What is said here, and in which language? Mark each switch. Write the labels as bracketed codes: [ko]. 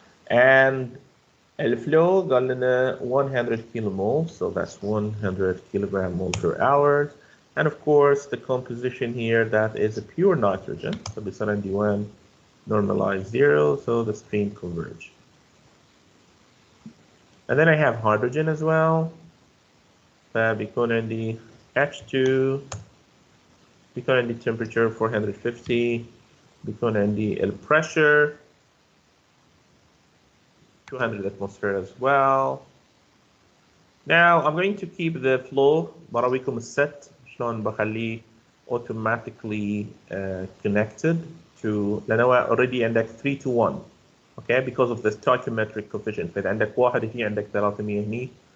[en] And the flow [ar] قال لنا [en] 100 kilomole, so that's 100 kilogram mole per hour. And of course, the composition here, that is a pure nitrogen. So [ar] بيصير عندي [en] 1 normalized 0, so the stream converge. And then I have hydrogen as well. [ar] فبيكون عندي H2, بيكون عندي temperature 450, بيكون عندي ال pressure 200 atmosphere [en] as well. Now I'm going to keep the flow [ar] براويكم الست شلون بخليه [en] automatically connected to [ar] لأنه [en] already عندك 3 to 1, okay, because of the stoichiometric coefficient. [ar] فإذا عندك 1 هنا عندك 300 هني.